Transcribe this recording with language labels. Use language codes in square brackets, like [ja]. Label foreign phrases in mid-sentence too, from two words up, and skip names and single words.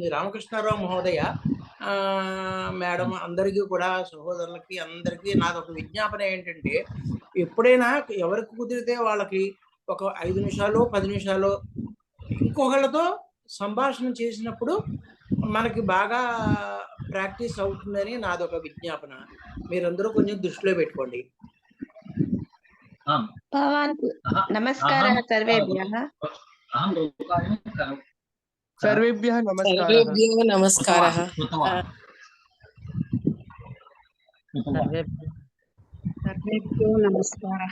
[te] రామకృష్ణారావు మహోదయ మేడం అందరికీ కూడా, సహోదరులకి అందరికీ నాదొక విజ్ఞాపన ఏంటంటే, ఎప్పుడైనా ఎవరికి కుదిరితే వాళ్ళకి ఒక 5 నిమిషాలు 10 నిమిషాలు ఇంకొకళ్ళతో సంభాషణ చేసినప్పుడు మనకి బాగా ప్రాక్టీస్ అవుతుందని నాదొక విజ్ఞాపన. మీరందరూ కొంచెం దృష్టిలో పెట్టుకోండి. [sa] नमस्कारः सर्वेभ्यः। सर्वेभ्यः नमस्कारः। सर्वेभ्यो नमस्कारः। सर्वेभ्यो नमस्कारः।